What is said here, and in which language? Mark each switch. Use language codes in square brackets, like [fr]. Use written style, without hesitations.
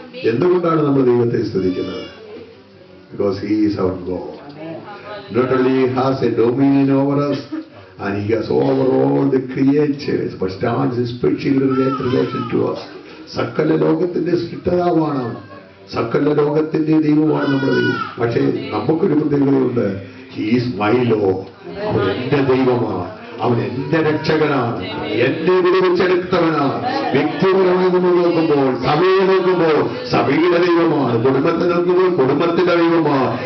[ml] എന്തുകൊണ്ടാണ് നമ്മൾ ദൈവത്തെ സ്തുതിക്കുന്നത്? [en] Because he is our God. Not only he has a dominion over us and he has over all the creatures, but stands in special relation to us. [ml] സകല ലോകത്തിന്റെ സൃഷ്ടാവാണ്, സകല ലോകത്തിന്റെ ദൈവമാണ് നമ്മുടെ ദൈവം. പക്ഷേ നമുക്കൊരു പ്രത്യേകതയുണ്ട്. [en] He is my Lord. [ml] അവൻ എന്റെ ദൈവമാണ്, അവൻ എന്റെ രക്ഷകനാണ്, എന്റെ വിടുവിച്ചെടുത്തവനാണ്. വ്യക്തിപരമായി നമ്മൾ നോക്കുമ്പോൾ, സഭയെ നോക്കുമ്പോൾ സഭയുടെ ദൈവമാണ്, കുടുംബത്തെ നോക്കുമ്പോൾ കുടുംബത്തിന്റെ ദൈവമാണ്.